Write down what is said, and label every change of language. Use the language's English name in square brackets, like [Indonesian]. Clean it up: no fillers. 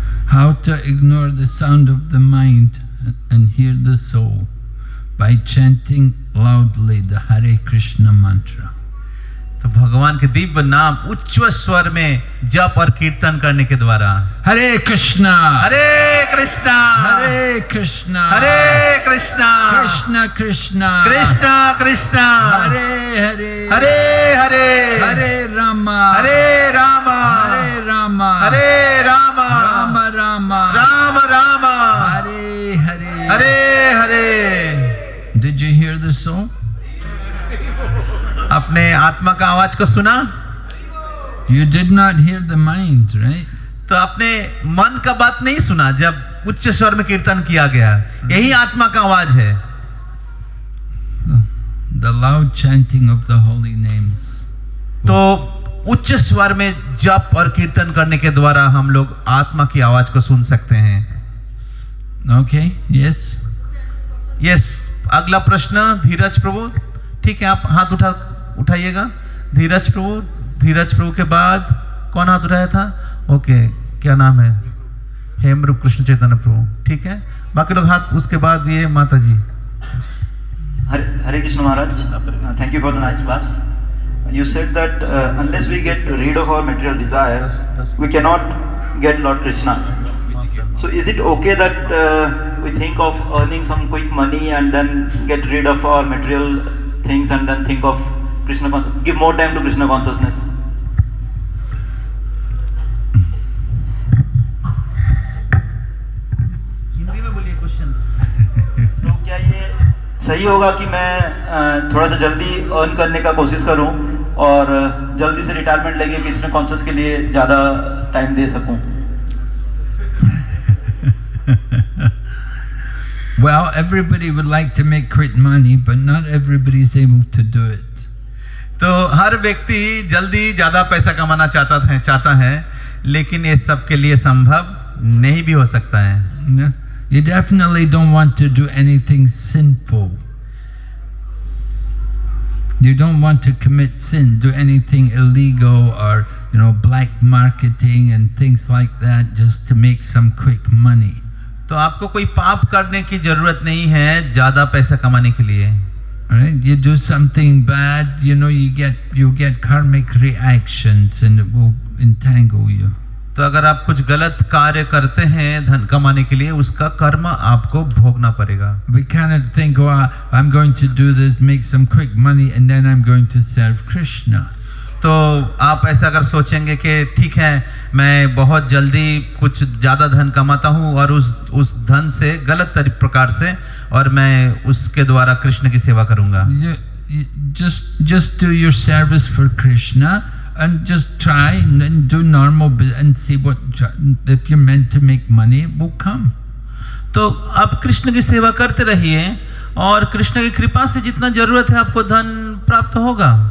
[English] How to ignore the sound of the mind and hear the soul by chanting loudly the Hare Krishna mantra. [Hindi] तो भगवान के दिव्य नाम उच्च स्वर में जप और कीर्तन करने के द्वारा [Sanskrit] Hare Krishna, हरे कृष्णा, Hare Krishna, हरे Krishna, Krishna Krishna, Krishna Krishna, Hare Hare, Hare Hare, Hare Rama, हरे रामा, Hare Rama, हरे रामा, Rama Rama, राम रामा, Hare Hare. Hare Hare. [English] Did you hear the soul? [Hindi] अपने आत्मा का आवाज को सुना? [English] You did not hear the mind, right? [Hindi] तो आपने मन का बात नहीं सुना जब उच्च स्वर में कीर्तन किया गया। यही आत्मा का आवाज है। [English] The loud chanting of the holy names. [Hindi] तो उच्च स्वर में जप और कीर्तन करने के द्वारा हम लोग आत्मा की आवाज को सुन सकते हैं। [English] Okay, yes. [Hindi] यस, अगला प्रश्न धीरज प्रभु। ठीक है, आप हाथ उठाइएगा। धीरज प्रभु के बाद कौन हाथ उठाया था? ओके, क्या नाम है? हेमरूप कृष्ण चैतन्य प्रभु। ठीक है, बाकी लोग हाथ, उसके बाद ये माता जी। [English] Hare Krishna Maharaj, thank you for the nice class. You said that unless we get rid of our material desires, we cannot get Lord Krishna. So is it okay that we think of earning some quick money and then get rid of our material things and then think of Krishna, give more time to Krishna consciousness? [Hindi] Hindi में बोलिए question. तो क्या ये सही होगा कि मैं थोड़ा सा जल्दी अर्न करने का कोशिश करूं और जल्दी से रिटायरमेंट लेके कृष्ण कॉन्शियस के लिए ज़्यादा टाइम दे सकूं? [English] Well, everybody would like to make quick money, but not everybody is able to do it. [Hindi] तो हर व्यक्ति जल्दी ज्यादा पैसा कमाना चाहता है, लेकिन ये सबके लिए संभव नहीं भी हो सकता है। [English] No? You definitely don't want to do anything sinful. You don't want to commit sin, do anything illegal or, black marketing and things like that just to make some quick money. [Hindi] तो आपको कोई पाप करने की जरूरत नहीं है ज्यादा पैसा कमाने के लिए। [English] Right? You do something bad, you get karmic reactions and it will entangle you. [Hindi] तो अगर आप कुछ गलत कार्य करते हैं धन कमाने के लिए, उसका कर्म आपको भोगना पड़ेगा। [English] We cannot think, oh, I'm going to do this, make some quick money, and then I'm going to serve Krishna. [Hindi] तो आप ऐसा अगर सोचेंगे कि ठीक है, मैं बहुत जल्दी कुछ ज़्यादा धन कमाता हूँ और उस धन से गलत प्रकार से और मैं उसके द्वारा कृष्ण की सेवा करूँगा। [English] Just do your service for Krishna and just try and do normal and see what, if you're meant to make money, it will come. [Hindi] तो आप कृष्ण की सेवा करते रहिए और कृष्ण की कृपा से जितना जरूरत है आपको धन प्राप्त होगा।